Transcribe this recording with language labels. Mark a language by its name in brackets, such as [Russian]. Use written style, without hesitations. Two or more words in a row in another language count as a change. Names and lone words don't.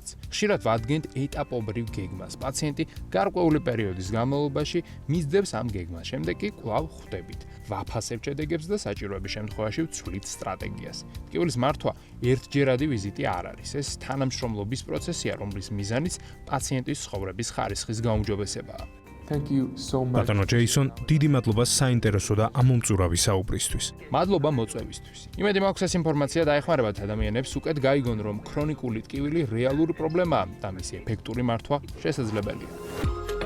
[Georgian] ხშირად ვადგენთ ეტაპობრივ გეგმას. პაციენტი გარკვეული პერიოდის განმავლობაში მისდევს ამ გეგმას, შემდეგ კი კვლავ ხვდებით. ვაფასებ შედეგებს და საჭიროების შემთხვევაში ვცვლით სტრატეგიას. ტკივილის მართვა ერთჯერადი ვიზიტი არ არის. ეს თანამშრომლობის პროცესია, რომლის მიზანიც პაციენტის ცხოვრების ხარისხის გაუმჯობესებაა. [English] Thank you so much. [Georgian] ბატონო ჯეისონ, დიდი მადლობა საინტერესო და ამომწურავი საუბრისთვის. მადლობა მოწვევისთვის. იმედი მაქვს ეს ინფორმაცია დაეხმარებათ ადამიანებს უკეთ გაიგონ, რომ ქრონიკული ტკივილი რეალური პრობლემაა და მისი ეფექტური მართვა შესაძლებელია.